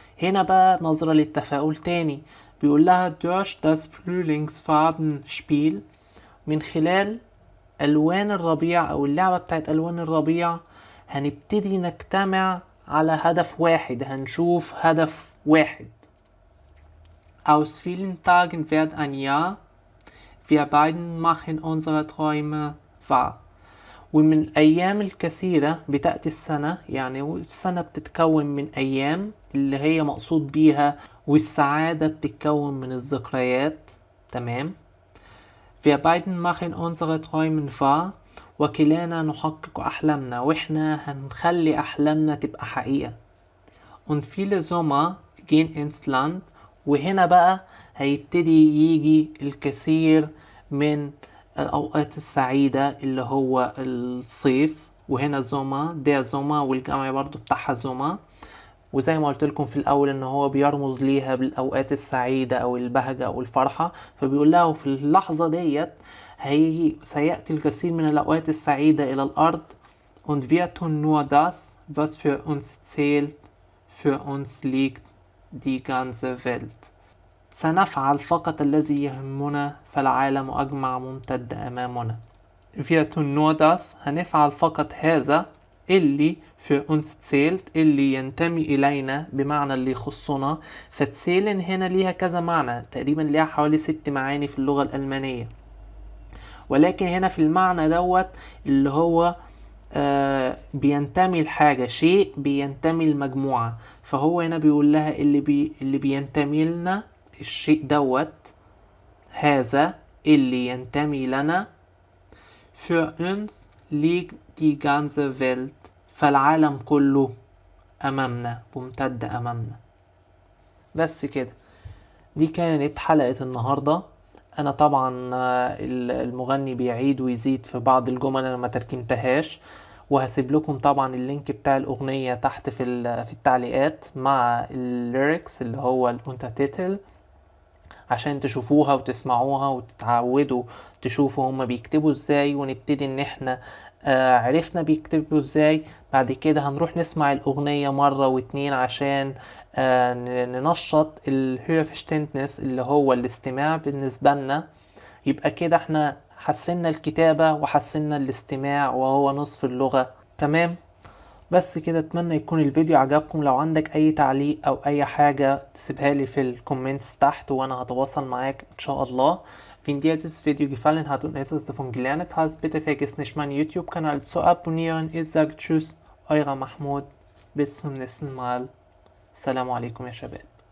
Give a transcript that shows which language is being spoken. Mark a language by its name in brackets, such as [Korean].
[Arabic] هنا بقى نظرة للتفاؤل تاني، بيقول لها [German] durch das Frühlingsfarbenspiel، [Arabic] من خلال ألوان الربيع أو اللعبة بتاعت ألوان الربيع هنبتدي نجتمع على هدف واحد، هنشوف هدف واحد. [German] Aus vielen Tagen wird ein Jahr, wir beiden machen unsere Träume wahr. [Arabic] ومن الأيام الكثيرة بتأتي السنة، يعني السنة بتتكون من أيام اللي هي مقصود بيها، والسعادة بتتكون من الذكريات. تمام. [German] Wir beiden machen unsere Träume wahr، [Arabic] وكلانا نحقق أحلامنا، وإحنا هنخلي أحلامنا تبقى حقيقة. [German] Und viele Sommer gehen ins Land، [Arabic] وهنا بقى هيبتدي يجي الكثير من الأوقات السعيدة اللي هو الصيف. وهنا زوما ده زوما، والجمع برضو بتاعها زوما، وزي ما قلت لكم في الأول إن هو بيرمز ليها بالأوقات السعيدة أو البهجة أو الفرحة. فبيقول له في اللحظة ديت سيأتي الكثير من الأوقات السعيدة إلى الأرض. [German] Und wir tun nur das, was für uns zählt, für uns liegt die ganze Welt. [Arabic] سنفعل فقط الذي يهمنا، فالعالم أجمع ممتد أمامنا. [German] Wir tun nur das، [Arabic] هنفعل فقط هذا اللي [German] für uns zählt، [Arabic] اللي ينتمي إلينا، بمعنى اللي يخصنا. فتسيلن هنا ليها كذا معنى، تقريبا ليها حوالي 6 معاني في اللغة الألمانية، ولكن هنا في المعنى دوت اللي هو بينتمي لحاجة، شيء بينتمي لمجموعة. فهو هنا بيقول لها اللي بينتمي لنا الشيء دوت، هذا اللي ينتمي لنا. [German] für uns liegt die ganze Welt، [Arabic] فالعالم كله أمامنا، ممتد أمامنا. بس كده، دي كانت حلقة النهاردة. أنا طبعا المغني بيعيد ويزيد في بعض الجمل أنا ما تركمتهاش، وهسيب لكم طبعا اللينك بتاع الأغنية تحت في التعليقات مع الليركس اللي هو الأونتاتيتل، عشان تشوفوها وتسمعوها وتتعودوا تشوفوا هما بيكتبوا ازاي، ونبتدي ان احنا عرفنا بيكتبوا ازاي. بعد كده هنروح نسمع الأغنية مرة واتنين عشان ننشط الهيرفشتنتنس اللي هو الاستماع بالنسبة لنا. يبقى كده احنا حسنا الكتابة وحسنا الاستماع وهو نصف اللغة. تمام. بس كده، اتمنى يكون الفيديو عجبكم. لو عندك اي تعليق او اي حاجة تسيبها لي في الكومنتس تحت وانا هتواصل معاك ان شاء الله. [German] Wenn dir das Video gefallen hat und etwas davon gelernt hast, bitte vergiss nicht meinen YouTube-Kanal zu abonnieren. Ich sage Tschüss, euer Mahmoud. Bis zum nächsten Mal. [Arabic] Assalamu alaikum ya Shabab.